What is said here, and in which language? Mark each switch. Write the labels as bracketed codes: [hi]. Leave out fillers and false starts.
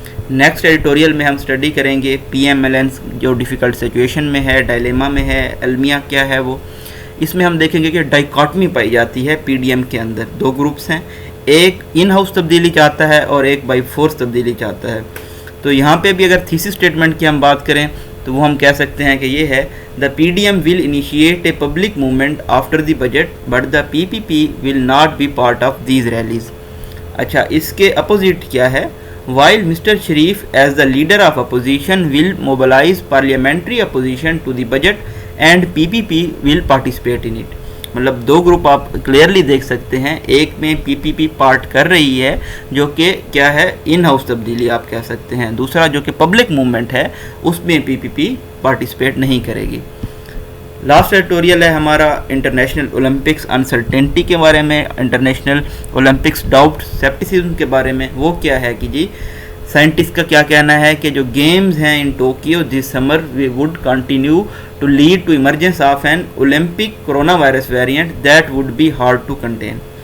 [ur] Next editorial میں ہم study کریں گے PMLN جو ڈیفیکلٹ سچویشن میں ہے، ڈائلیما میں ہے، المیہ کیا ہے وہ۔ اس میں ہم دیکھیں گے کہ ڈائیکاٹمی پائی جاتی ہے PDM کے اندر۔ دو گروپس ہیں، ایک ان ہاؤس تبدیلی چاہتا ہے اور ایک بائی فورس تبدیلی چاہتا ہے۔ تو یہاں پہ بھی اگر تھیسس اسٹیٹمنٹ کی ہم بات کریں تو وہ ہم کہہ سکتے ہیں کہ یہ ہے [en] The PDM will initiate a public movement after the budget but the PPP will not be part of these rallies. [ur] اچھا، اس کے اپوزٹ کیا ہے؟ [en] While Mr. [ur] Sharif as the leader of opposition will mobilize parliamentary opposition to the budget and PPP will participate in it. مطلب دو group آپ clearly دیکھ سکتے ہیں، ایک میں PPP پارٹ کر رہی ہے جو کہ کیا ہے، ان ہاؤس تبدیلی آپ کہہ سکتے ہیں، دوسرا جو کہ پبلک موومنٹ ہے اس میں PPP پارٹیسپیٹ نہیں کرے گی۔ لاسٹ ایڈیٹوریل ہے ہمارا انٹرنیشنل اولمپکس انسرٹینٹی کے بارے میں، انٹرنیشنل اولمپکس ڈاؤٹ سیپٹیسزم کے بارے میں۔ وہ کیا ہے کہ جی سائنٹسٹ کا کیا کہنا ہے کہ جو گیمز ہیں [en] In Tokyo this summer we would continue to lead to emergence of an Olympic corona virus variant that would be hard to contain.